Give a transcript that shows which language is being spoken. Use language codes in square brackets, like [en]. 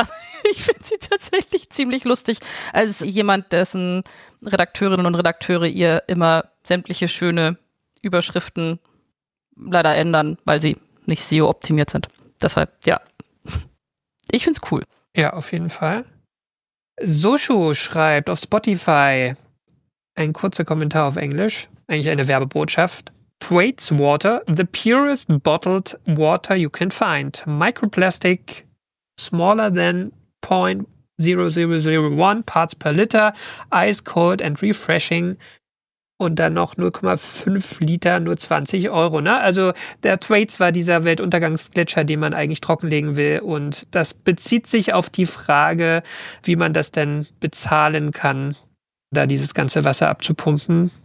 [de] Aber ich finde sie tatsächlich ziemlich lustig, als jemand, dessen Redakteurinnen und Redakteure ihr immer sämtliche schöne Überschriften leider ändern, weil sie nicht SEO-optimiert sind. Deshalb, ja. Ich find's cool. Ja, auf jeden Fall. Soshu schreibt auf Spotify ein kurzer Kommentar auf Englisch, eigentlich eine Werbebotschaft. [en] Thwaites Water, the purest bottled water you can find. Microplastic, smaller than 0.0001 parts per liter, ice cold and refreshing. [de] Und dann noch 0,5 Liter, nur 20 Euro. Ne? Also der Thwaites war dieser Weltuntergangsgletscher, den man eigentlich trockenlegen will. Und das bezieht sich auf die Frage, wie man das denn bezahlen kann, da dieses ganze Wasser abzupumpen.